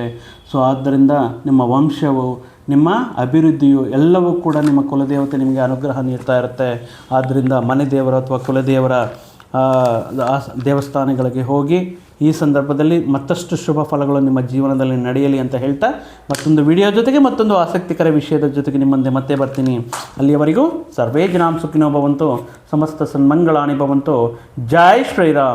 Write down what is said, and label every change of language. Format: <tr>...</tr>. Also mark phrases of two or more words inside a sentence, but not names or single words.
<kn>ಸೊ ಆದ್ದರಿಂದ ನಿಮ್ಮ ವಂಶವು, ನಿಮ್ಮ ಅಭಿವೃದ್ಧಿಯು ಎಲ್ಲವೂ ಕೂಡ ನಿಮ್ಮ ಕುಲದೇವತೆ ನಿಮಗೆ ಅನುಗ್ರಹ ನೀಡ್ತಾ ಇರುತ್ತೆ. ಆದ್ದರಿಂದ ಮನೆ ದೇವರ ಅಥವಾ ಕುಲದೇವರ ದೇವಸ್ಥಾನಗಳಿಗೆ ಹೋಗಿ ಈ ಸಂದರ್ಭದಲ್ಲಿ ಮತ್ತಷ್ಟು ಶುಭ ಫಲಗಳು ನಿಮ್ಮ ಜೀವನದಲ್ಲಿ ನಡೆಯಲಿ ಅಂತ ಹೇಳ್ತಾ, ಮತ್ತೊಂದು ವಿಡಿಯೋ ಜೊತೆಗೆ ಮತ್ತೊಂದು ಆಸಕ್ತಿಕರ ವಿಷಯದ ಜೊತೆಗೆ ನಿಮ್ಮ ಮುಂದೆ ಮತ್ತೆ ಬರ್ತೀನಿ. ಅಲ್ಲಿಯವರೆಗೂ</kn> <sa>ಸರ್ವೇ ಜನಾಂ ಸುಖಿನೋ ಭವಂತು, ಸಮಸ್ತ ಸನ್ಮಂಗಳಾನಿ ಭವಂತು.</sa> <hi>ಜೈ ಶ್ರೀರಾಮ್.</hi>